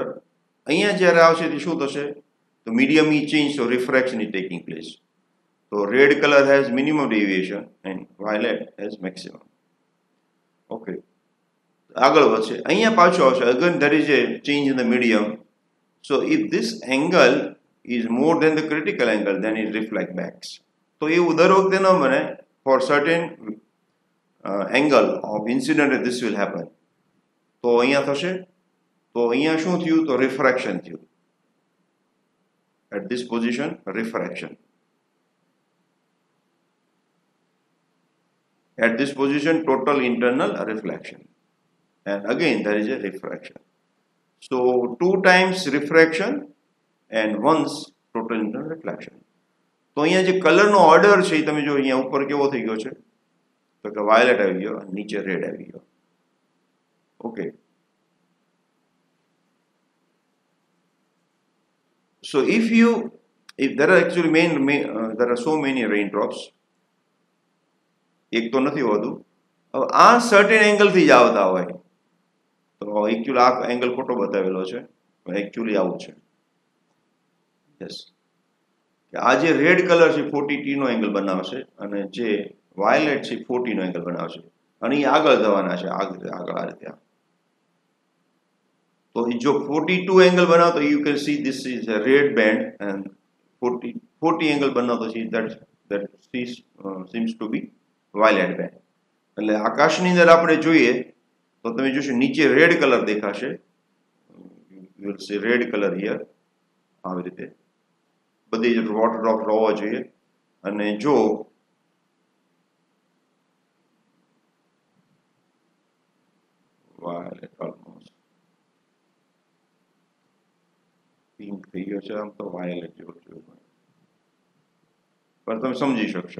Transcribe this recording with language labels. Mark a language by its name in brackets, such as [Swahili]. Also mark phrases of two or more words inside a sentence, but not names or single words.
[Gujarati] અહીંયા જ્યારે આવશે તે શું થશે? [English] The medium is changed, so refraction is taking place. So red color has minimum deviation and violet has maximum. [Gujarati] Okay. આગળ વધશે. અહીંયા પાછું આવશે. [English] Again there is a change in the medium. So if this angle is more than the critical angle, then it reflects back. [Gujarati] So એવું દર વખતે ન બને. [English] For certain angle of incident, this will happen. [Gujarati] તો અહીંયા થશે, તો અહીંયા શું થયું, તો રિફ્રેક્શન થયું. [English] At this position, refraction. At this position, total internal reflection. And again, there is a refraction. So, 2 times refraction and once total internal reflection. [Gujarati] તો અહીંયા જે કલરનો ઓર્ડર છે એ તમે જો અહીંયા ઉપર કેવો થઈ ગયો છે, તો કે વાયોલેટ આવી ગયો, નીચે રેડ આવી ગયો. ઓકે. [English] So if there are actually there are so many raindrops, [Gujarati] એક તો નથી હોતું. હવે આ [English] certain angleથી [Gujarati] જ આવતા હોય, તો એકચ્યુઅલી આ એંગલ ખોટો બતાવેલો છે, એકચ્યુઅલી આવું છે. યસ, આ જે [English] red color [Gujarati] છે 40t નો એંગલ બનાવશે અને જે વાયોલેટ છે 40 નો એંગલ બનાવશે, અને એ આગળ જવાના છે, આગળ આ રીતે. તો જો 42 એંગલ બનાવતો, [English] you can see this is a red band, and [Gujarati] 40 એંગલ બનાવતો છે [English] that seems to be violet band. [Gujarati] એટલે આકાશની અંદર આપણે જોઈએ તો તમે જોશો નીચે [English] red color [Gujarati] દેખાશે, [English] you will see red color here, [Gujarati] આવી રીતે બધી જ [English] water drop [Gujarati] હોવા જોઈએ. અને જો [English] violet almost pink [Gujarati] થઈ ગયો છે, આમ તો વાયોલેટ જેવો જોયું, પણ તમે સમજી શકશો.